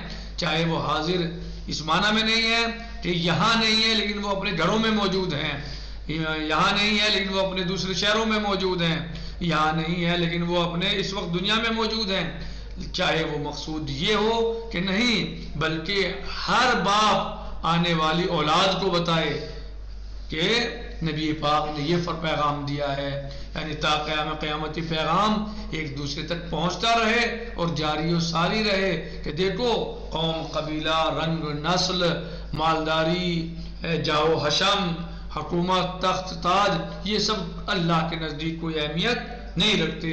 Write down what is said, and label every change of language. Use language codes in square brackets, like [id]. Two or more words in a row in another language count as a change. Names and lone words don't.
[ur] چاہے وہ حاضر اس معنی میں نہیں ہے کہ یہاں نہیں ہے لیکن وہ اپنے گھروں میں موجود ہیں، یہاں نہیں ہے لیکن وہ اپنے دوسرے شہروں میں موجود ہیں، یہاں نہیں ہے لیکن وہ اپنے اس وقت دنیا میں موجود ہیں. چاہے وہ مقصود یہ ہو کہ نہیں، بلکہ ہر باپ آنے والی اولاد کو بتائے کہ نبی پاک نے یہ پیغام دیا ہے، یعنی تا قیامتی پیغام ایک دوسرے تک پہنچتا رہے اور جاری و ساری رہے کہ دیکھو قوم، قبیلہ، رنگ، نسل، مالداری، جاہ و حشم، حکومت، تخت، تاج، یہ سب اللہ کے نزدیک کوئی اہمیت نہیں رکھتے.